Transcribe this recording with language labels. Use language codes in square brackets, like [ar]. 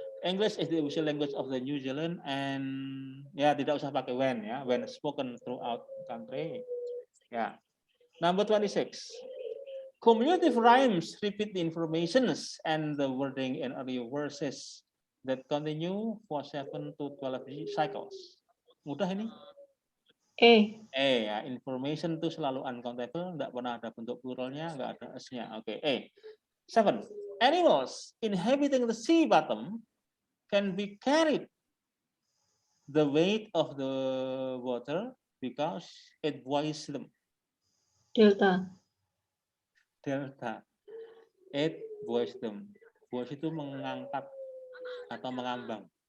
[en] English is the official language of the New Zealand and [id] ya tidak usah pakai when ya, [en] when spoken throughout country. Ya. Number 26. Cumulative rhymes repeat the informations and the wording in earlier verses that continue for 7 to 12 cycles. [id] Mudah ini? E. Ya, information itu selalu uncountable, enggak pernah ada bentuk pluralnya, enggak ada s-nya. Oke, 7. [en] Animals inhabiting the sea bottom can be carried the weight of the water because it buoys them. Delta. Delta. It buoys them. Buoys [id] itu mengangkat atau mengambang.